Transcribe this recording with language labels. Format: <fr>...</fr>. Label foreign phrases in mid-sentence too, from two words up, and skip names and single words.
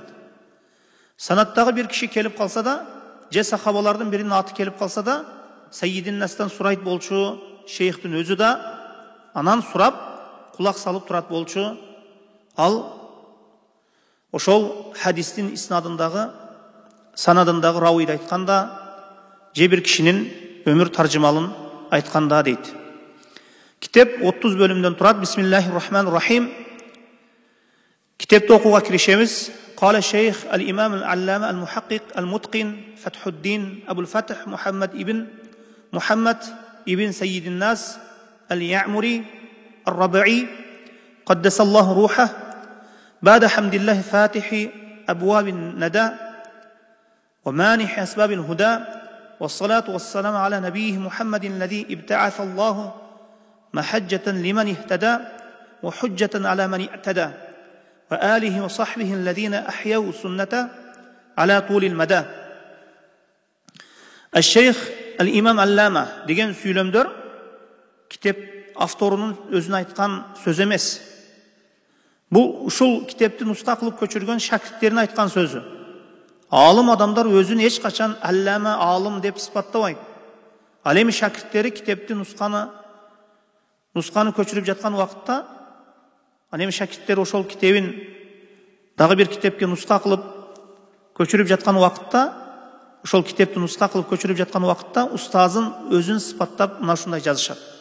<ky>Санаттагы бир киши келип калса да, же сахабалардын биринин аты келип калса да, Саййидин Настан сурайт болчу шейхтин өзү да анан сурап, кулак салып турат болчу. Ал ошол хадистин иснадындагы, санадындагы равийди айтканда, же бир кишинин өмүр таржымалын айтканда дейт. Китеп 30 бөлүмдөн турат.</ky> <ar>بسم الله الرحمن الرحيم.</ar> <ky>Китепти окууга киришебиз.</ky> <ar>قال الشيخ الإمام العلامة المحقق المتقن فتح الدين أبو الفتح محمد ابن سيد الناس اليعمري الربعي قدس الله روحه بعد حمد الله فاتح أبواب الندى ومانح أسباب الهدى والصلاة والسلام على نبيه محمد الذي ابتعث الله محجة لمن اهتدى وحجة على من اعتدى وآله وصحبه الذين أحيوا السنة على طول المدى. الشيخ الإمام</ar> <ky>Allama деген сүйлөмдөр китеп авторунун өзүнө айткан сөз эмес. Бул ушул китепти нуска кылып көчүргөн шакирттерине айткан сөзү. Алым адамдар өзүн эч качан Allama, алым деп сыпаттабайт. Ал эми шакирттери китепти нусканы көчүрүп жаткан убакытта, ал эми шакирттер ошол китебин дагы бир китепке нуска кылып көчүрүп жаткан убакытта, ошол китепти нуска кылып көчүрүп жаткан убакытта устазын өзүн сыпаттап мына ушундай жазышат.</ky>